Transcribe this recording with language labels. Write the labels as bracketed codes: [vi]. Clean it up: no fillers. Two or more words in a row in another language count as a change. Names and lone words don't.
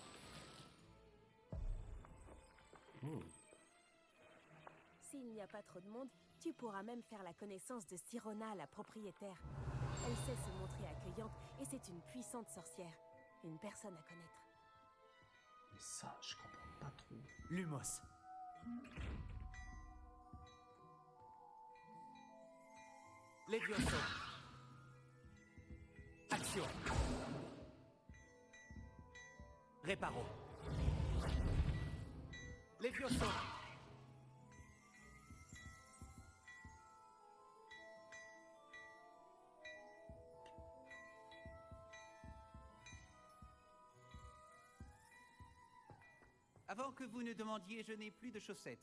[fr] Oh. S'il n'y a pas trop de monde, tu pourras même faire la connaissance de Sirona, la propriétaire. Elle sait se montrer accueillante et c'est une puissante sorcière. Une personne à connaître. Mais ça, je comprends pas trop. Lumos. Levioso. Action. Reparo. Levioso. Avant que vous ne demandiez, je n'ai plus de chaussettes.